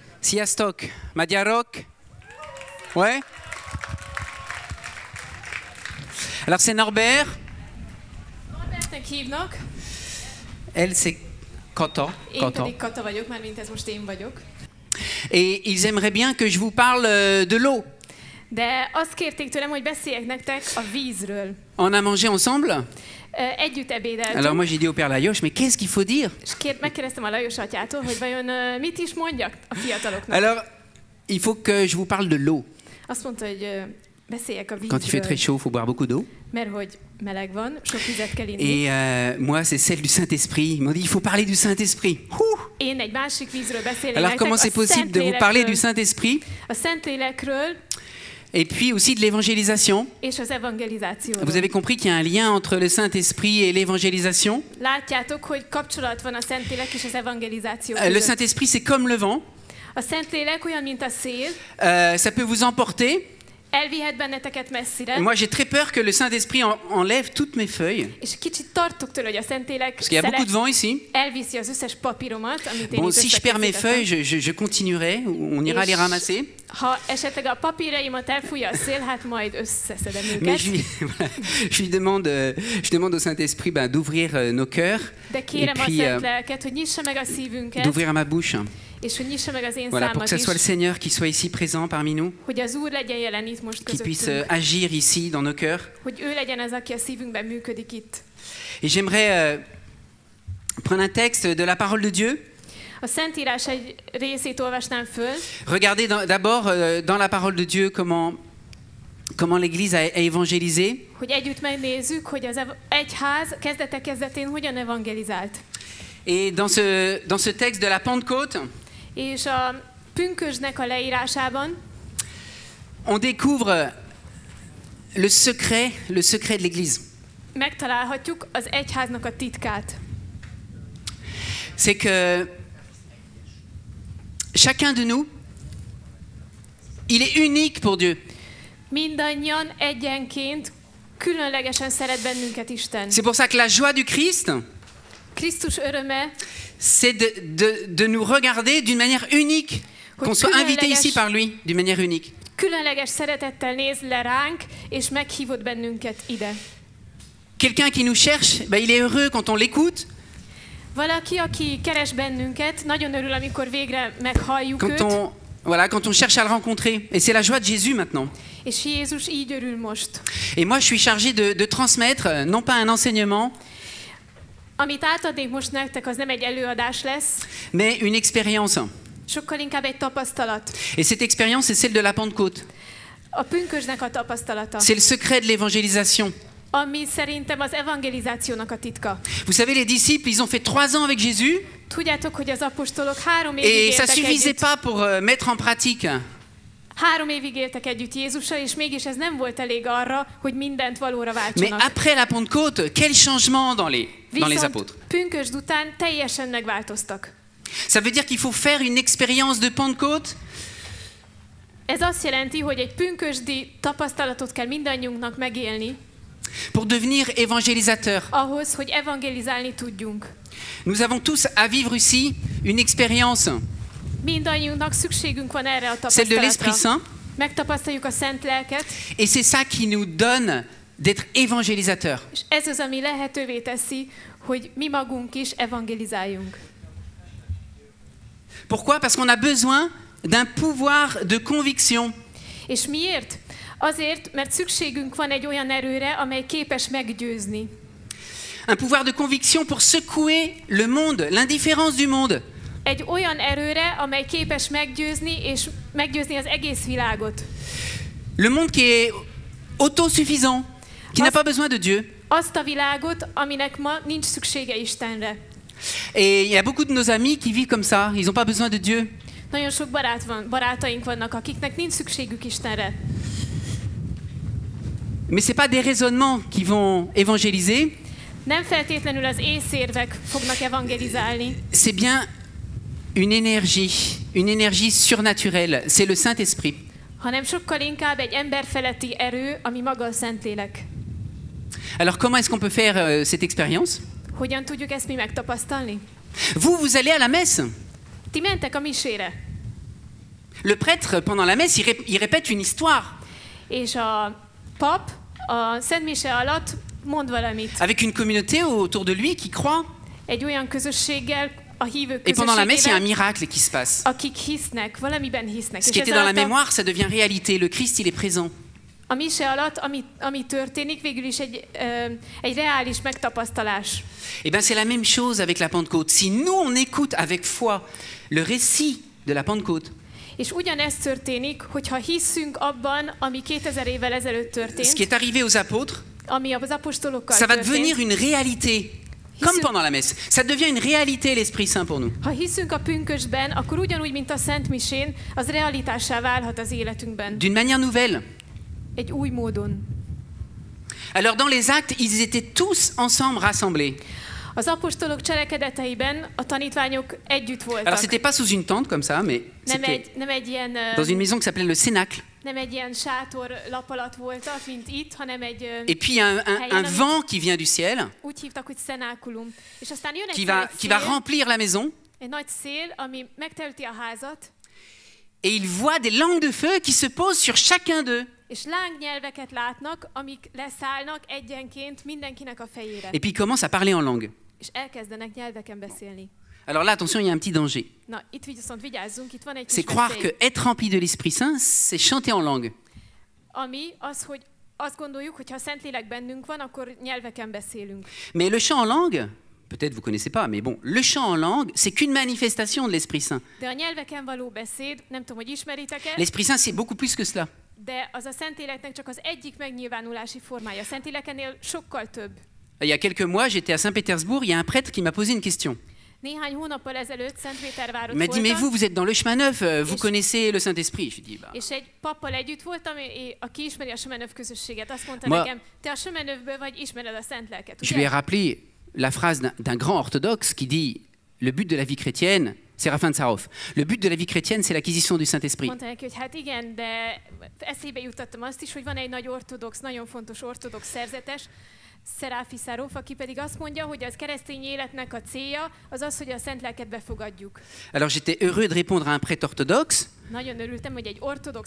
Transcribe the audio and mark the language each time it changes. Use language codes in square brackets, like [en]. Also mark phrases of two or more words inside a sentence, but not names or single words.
[hu] Sziasztok! Magyarok? [fr] Ouais? Alors c'est Norbert. [hu] Norbertnek hívnak. [fr] Elle c'est Kata. [hu] Én pedig Kata vagyok, már mint ez most én vagyok. [fr] Et ils aimeraient bien que je vous parle de l'eau. [hu] De azt kérték tőlem, hogy beszéljek nektek a vízről. [fr] On a mangé ensemble. [hu] Együtt ebédeltünk. [fr] Alors moi j'ai dit au père Lajos, mais qu'est-ce qu'il faut dire? [hu] És megkérdeztem a Lajos atyától, hogy vajon mit is mondjak a fiataloknak. [fr] Alors il faut que je vous parle de l'eau. [hu] Azt mondta, hogy beszéljek a vízről. [fr] Quand il fait très chaud, il faut boire beaucoup d'eau. [hu] Mert hogy meleg van, sok vizet kell inni. [fr] Et moi c'est celle du Saint-Esprit. Ils m'ont dit il faut parler du Saint-Esprit. [hu] Én egy másik vízről beszélek [fr] Alors [hu] nektek, [fr] comment c'est possible de vous parler du Saint-Esprit? [hu] A Szentlélekről. [fr] Et puis aussi de l'évangélisation. [hu] És az evangelizációról. [fr] Vous avez compris qu'il y a un lien entre le Saint-Esprit et l'évangélisation. [hu] Látjátok, hogy kapcsolat van a Szentlélek és az evangelizáció között. [fr] Le Saint-Esprit c'est comme le vent. [hu] A Szentlélek olyan, mint a szél. [fr] Ça peut vous emporter. [hu] Elvihet benneteket messzire. [fr] Moi j'ai très peur que le Saint-Esprit enlève toutes mes feuilles. [hu] És kicsit tartok tőle, hogy a Szentlélek [fr] Parce qu'il y a beaucoup de vent ici. [hu] elviszi az összes papíromat, amit én [fr] Bon, [hu] itt [fr] si je perds mes feuilles, je continuerai. On ira les ramasser. [hu] Ha esetleg a papíraimat elfújja a szél, hát majd összeszedem őket. [fr] Mais je demande au Saint-Esprit d'ouvrir nos cœurs. [hu] De kérem a Szentléleket, hogy nyissa meg a szívünket. [fr] D'ouvrir ma bouche. [hu] És hogy nyissa meg az én [fr] Voilà, pour [hu] számat [fr] que ce soit [hu] is. [fr] le Seigneur qui soit ici présent parmi nous. [hu] Hogy az Úr legyen jelen itt most [fr] Qui puisse [hu] közöttünk. [fr] agir ici dans nos cœurs. [hu] Hogy ő legyen az, aki a szívünkben működik itt. [fr] Et j'aimerais prendre un texte de la parole de Dieu. [hu] A Szentírás egy részét olvasnám föl. [fr] Regardez d'abord dans la parole de Dieu comment l'Église a évangélisé. [hu] Hogy együtt megnézzük, hogy az egyház kezdetén hogyan evangelizált. [fr] Et dans ce texte de la Pentecôte, [hu] És a pünkösdnek a leírásában [fr] on découvre le secret de l'Église. [hu] megtalálhatjuk az egyháznak a titkát. [fr] C'est que chacun de nous, il est unique pour Dieu. [hu] Mindannyian egyenként különlegesen szeret bennünket Isten. [fr] C'est pour ça que la joie du Christ, [hu] Krisztus öröme, [fr] c'est de nous regarder d'une manière unique, qu'on soit invité ici par lui d'une manière unique. [hu] Különleges szeretettel néz le ránk, és meghívott bennünket ide. [fr] Quelqu'un qui nous cherche, il est heureux quand on l'écoute. [hu] Valaki, aki keres bennünket, nagyon örül, amikor végre meghalljuk őt. [fr] Quand on cherche à le rencontrer. Et c'est la joie de Jésus maintenant. [hu] És Jézus így örül most. [fr] Et moi, je suis chargé de transmettre, non pas un enseignement, [hu] Amit átadnék most nektek, az nem egy előadás lesz, [fr] mais une expérience. [hu] sokkal inkább egy tapasztalat. [fr] Et cette expérience, c'est celle de la Pentecôte. [hu] A pünkösdnek a tapasztalata. [fr] C'est le secret de l'évangélisation. [hu] Ami szerintem az evangelizációnak a titka. [fr] Vous savez, les disciples, ils ont fait 3 ans avec Jésus. [hu] Tudjátok, hogy az apostolok 3 évig [fr] Et ça [hu] éltek [fr] suffisait [hu] együtt. [fr] pas pour mettre en pratique. [hu] 3 évig éltek együtt Jézussal, és mégis ez nem volt elég arra, hogy mindent valóra [fr] Mais [hu] váltsanak. [fr] après la Pentecôte, quel changement dans les apôtres. [hu] Pünkösd után teljesen megváltoztak. [fr] Ça veut dire qu'il faut faire une expérience de Pentecôte. [hu] Ez azt jelenti, hogy egy pünkösdi tapasztalatot kell mindannyiunknak megélni, [fr] Pour devenir évangélisateur. [hu] ahhoz, hogy evangelizálni tudjunk. [fr] Nous avons tous à vivre ici une expérience, [hu] Mindannyiunknak szükségünk van erre a [fr] celle de l'Esprit [hu] tapasztalatra. [fr] Saint. [hu] Megtapasztaljuk a Szent Lelket, [fr] Et c'est ça qui nous donne d'être évangélisateurs. [hu] és ez az, ami lehetővé teszi, hogy mi magunk is evangelizáljunk. [fr] Pourquoi? Parce qu'on a besoin d'un pouvoir de conviction. [hu] És miért? Azért, mert szükségünk van egy olyan erőre, amely képes meggyőzni. [fr] Un pouvoir de conviction pour secouer le monde, l'indifférence du monde. [hu] Egy olyan erőre, amely képes meggyőzni, és meggyőzni az egész világot. [fr] Le monde qui est autosuffisant, qui n'a pas besoin de Dieu. [hu] Azt a világot, aminek ma nincs szüksége Istenre. [fr] Et il y a beaucoup de nos amis qui vivent comme ça, ils n'ont pas besoin de Dieu. [hu] Nagyon sok barátaink vannak, akiknek nincs szükségük Istenre. [fr] Mais c'est pas des raisonnements qui vont évangéliser, [hu] Nem feltétlenül az észérvek fognak evangelizálni, [fr] c'est bien une énergie surnaturelle, c'est le Saint-Esprit. [hu] hanem sokkal inkább egy emberfeletti erő, ami maga a Szentlélek. [fr] Alors comment est-ce qu'on peut faire cette expérience? [hu] Hogyan tudjuk ezt mi megtapasztalni? [fr] Vous allez à la messe. [hu] Ti mentek a misére. [fr] Le prêtre, pendant la messe, il répète une histoire. [hu] És a pap a Szent Mise alatt mond valamit. [fr] Avec une communauté autour de lui qui croit. [hu] Egy olyan közösséggel, a hívők [fr] Et pendant la messe, il y a un [hu] közösségével, [fr] miracle qui se passe. [hu] akik hisznek, valamiben hisznek. [fr] Ce [hu] És [fr] qui était [hu] ez [fr] dans la [hu] alatt [fr] mémoire, ça devient réalité. Le Christ, il est présent. [hu] a mise alatt, ami történik, végül is egy reális megtapasztalás. [fr] Eh bien, c'est la même chose avec la Pentecôte. Si nous, on écoute avec foi le récit de la Pentecôte, [hu] És ugyanezt történik, hogyha hiszünk abban, ami 2000 évvel ezelőtt [fr] ce qui [hu] történt, [fr] est arrivé aux apôtres, [hu] ami az apostolokkal [fr] ça va [hu] történt. [fr] devenir une réalité. Comme pendant la messe. Ça devient une réalité, l'Esprit Saint, pour nous. [hu] Ha hiszünk a pünkösdben, akkor ugyanúgy, mint a Szent Misén, az realitássá válhat az életünkben. [fr] D'une manière nouvelle. [hu] Egy új módon. [fr] Alors, dans les actes, ils étaient tous ensemble rassemblés. [hu] Az apostolok cselekedeteiben a tanítványok együtt voltak. [fr] Alors, c'était pas sous une tente comme ça, mais [hu] Nem egy ilyen, [fr] dans une maison qui s'appelait le Cénacle. [hu] nem egy ilyen sátor lap alatt voltak, mint itt, hanem egy [fr] Et puis, il y a un vent qui vient du ciel, [hu] úgy hívtak, hogy szenákulum. És aztán jön [fr] qui [hu] egy [fr] va remplir la maison. [hu] egy nagy szél, ami megtelti a házat, [fr] Et ils voient des langues de feu qui se posent sur chacun d'eux. [hu] és lángnyelveket látnak, amik leszállnak egyenként mindenkinek a fejére. [fr] Et puis, ils commencent à parler en langue. [hu] És elkezdenek nyelveken beszélni. [fr] Alors là, attention, il y a un petit danger. [hu] Na, itt viszont vigyázzunk, itt van egy [fr] C'est [hu] kis [fr] croire [hu] veszély. [fr] que être rempli de l'Esprit Saint, c'est chanter en langue. [hu] Ami az, hogy azt gondoljuk, hogy ha a Szentlélek bennünk van, akkor nyelveken beszélünk. [fr] Mais le chant en langue, peut-être vous connaissez pas, mais bon, le chant en langue, c'est qu'une manifestation de l'Esprit Saint. [hu] De a nyelveken való beszéd, nem tudom, hogy ismeritek-e, L'Esprit Saint, c'est beaucoup plus que cela. de az a Szentléleknek csak az egyik megnyilvánulási formája. A Szentlélek sokkal több. [fr] Il y a quelques mois, j'étais à Saint-Pétersbourg, il y a un prêtre qui m'a posé une question. [hu] Néhány hónappal ezelőtt Szentpétervárot [fr] Il m'a dit, mais [hu] voltam, [fr] vous êtes dans le chemin neuf, vous connaissez le Saint-Esprit. Je lui ai dit, bah, [hu] és egy pappal együtt voltam, aki ismeri a Sömenöv közösséget. Azt mondta Ma- nekem, te a Sömenövből vagy, ismered a Szent Lelket, [fr] je lui ai [hu] ugye? [fr] rappelé la phrase d'un grand orthodoxe qui dit, le but de la vie chrétienne, Séraphin de Sarov, le but de la vie chrétienne, c'est l'acquisition du Saint-Esprit. [hu] Mondta neki, hogy hát igen, de eszébe juttattam azt is, hogy van egy nagy ortodox, nagyon fontos ortodox szerzetes, Szeráfi Száróf, aki pedig azt mondja, hogy az keresztény életnek a célja az az, hogy a Szent Lelket befogadjuk. [fr] Alors j'étais heureux de répondre à un prêtre orthodoxe [hu] Nagyon örültem, hogy egy ortodox